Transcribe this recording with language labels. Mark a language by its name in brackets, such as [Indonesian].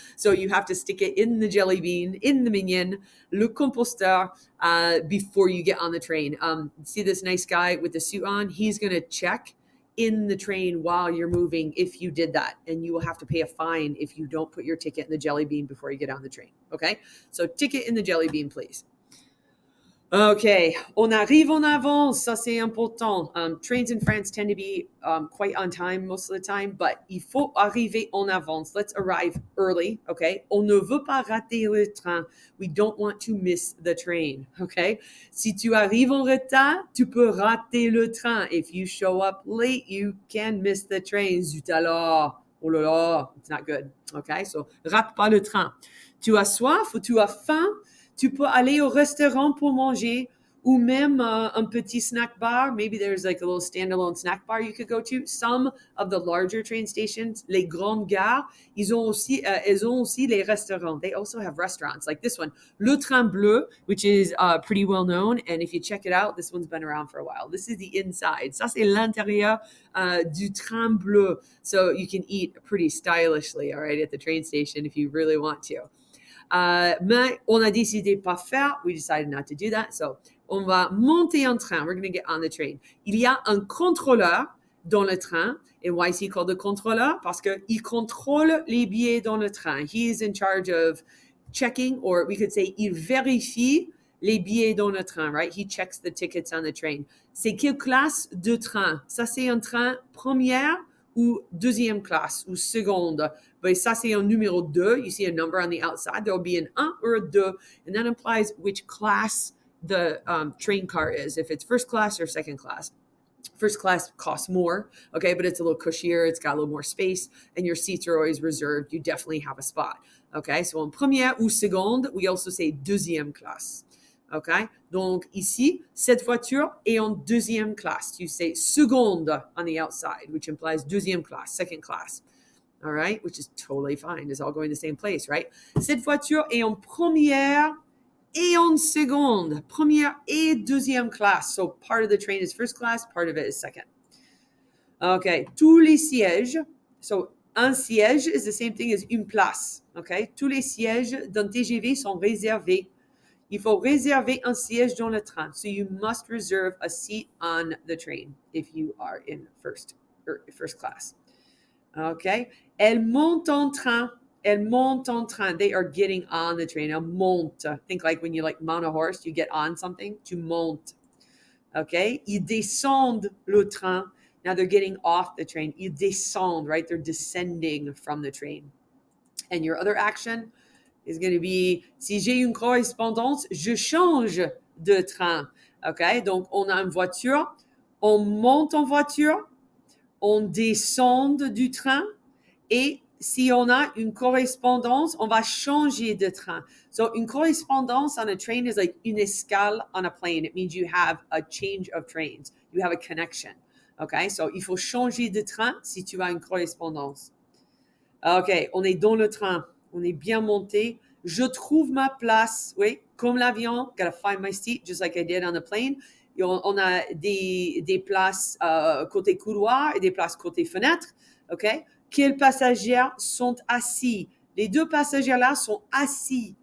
[English] So you have to stick it in the jelly bean, in the minion, le composteur, before you get on the train. See this nice guy with the suit on? He's going to check in the train while you're moving if you did that. And you will have to pay a fine if you don't put your ticket in the jelly bean before you get on the train. Okay? So ticket in the jelly bean, please. [French] Okay, on arrive en avance, ça c'est important. [English] Trains in France tend to be quite on time most of the time, but [French] il faut arriver en avance. [English] Let's arrive early, okay? [French] On ne veut pas rater le train. [English] We don't want to miss the train, okay? [French] Si tu arrives en retard, tu peux rater le train. [English] If you show up late, you can miss the train. [French] Zut alors. Oh là là, [English] it's not good, okay? [French] So, rate pas le train. Tu as soif ou tu as faim? Tu peux aller au restaurant pour manger, ou même un petit snack bar. [English] Maybe there's like a little standalone snack bar you could go to. Some of the larger train stations, [French] les grandes gares, ils ont aussi les restaurants. [English] They also have restaurants like this one, Le Train Bleu, which is pretty well known. And if you check it out, this one's been around for a while. This is the inside. [French] Ça, c'est l'intérieur du Train Bleu. [English] So you can eat pretty stylishly, all right, at the train station if you really want to. [French] Mais on a décidé pas faire. [English] We decided not to do that. So, [French] on va monter en train. [English] We're going to get on the train. [French] Il y a un contrôleur dans le train. [English] And why is he called the contrôleur? [French] Parce qu'il contrôle les billets dans le train. [English] He is in charge of checking, or we could say, [French] il vérifie les billets dans le train, [English] right? He checks the tickets on the train. [French] C'est quelle classe de train? Ça, c'est un train première ou deuxième classe ou seconde. But ça, c'est un numéro 2. [English] You see a number on the outside. There will be an 1 or a 2, and that implies which class the train car is, if it's first class or second class. First class costs more, okay, but it's a little cushier, it's got a little more space, and your seats are always reserved. You definitely have a spot, okay? So [French] en première ou seconde, [English] we also say deuxième classe. [French] Okay, donc ici, cette voiture est en deuxième classe. [English] You say seconde on the outside, which implies deuxième classe, second class. All right, which is totally fine. It's all going the same place, right? [French] Cette voiture est en première et en seconde. Première et deuxième classe. [English] So part of the train is first class, part of it is second. [French] Okay, tous les sièges. So un siège [English] is the same thing as [French] une place. Okay, tous les sièges d'un TGV sont réservés. Il faut réserver un siège dans le train. [English] So you must reserve a seat on the train if you are in first class. Okay. [French] Elle monte en train. Elle monte en train. [English] They are getting on the train. [French] Elle monte. [English] Think like when you like mount a horse, you get on something. [French] Tu montes. Okay. Ils descendent le train. [English] Now they're getting off the train. [French] Ils descendent, [English] right? They're descending from the train. And your other action is going to be, [French] si j'ai une correspondance, je change de train. [English] OK? [French] Donc, on a une voiture, on monte en voiture, on descend du train, et si on a une correspondance, on va changer de train. [English] So, une correspondance on a train is like une escale on a plane. It means you have a change of trains. You have a connection. OK? So, [French] il faut changer de train si tu as une correspondance. OK, on est dans le train. On est bien monté. Je trouve ma place. Oui, comme l'avion. [English] Gotta find my seat, just like I did on the plane. [French] Et on a des places côté couloir et des places côté fenêtre. OK? Quels passagers sont assis? Les deux passagers-là sont assis.